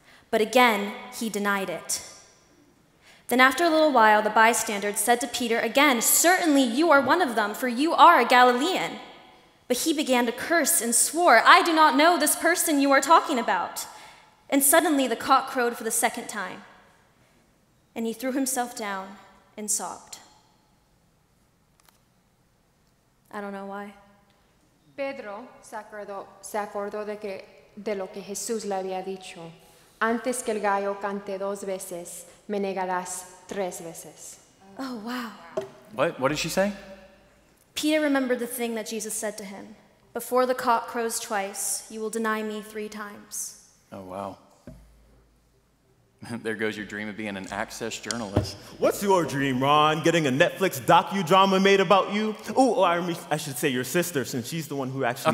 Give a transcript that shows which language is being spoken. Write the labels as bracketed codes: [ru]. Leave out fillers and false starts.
[en] But again, he denied it. Then after a little while, the bystanders said to Peter again, "Certainly you are one of them, for you are a Galilean." But he began to curse and swore, "I do not know this person you are talking about." And suddenly the cock crowed for the second time. And he threw himself down and sobbed. I don't know why. [es] Pedro se acordó de lo que Jesús le había dicho. Antes que el gallo cante 2 veces, me negarás 3 veces. [en] Oh, wow. What did she say? Peter remembered the thing that Jesus said to him. Before the cock crows twice, you will deny me 3 times. Oh, wow. There goes your dream of being an Access journalist. What's your dream, Ron? Getting a Netflix docudrama made about you? Oh, I should say your sister, since she's the one who actually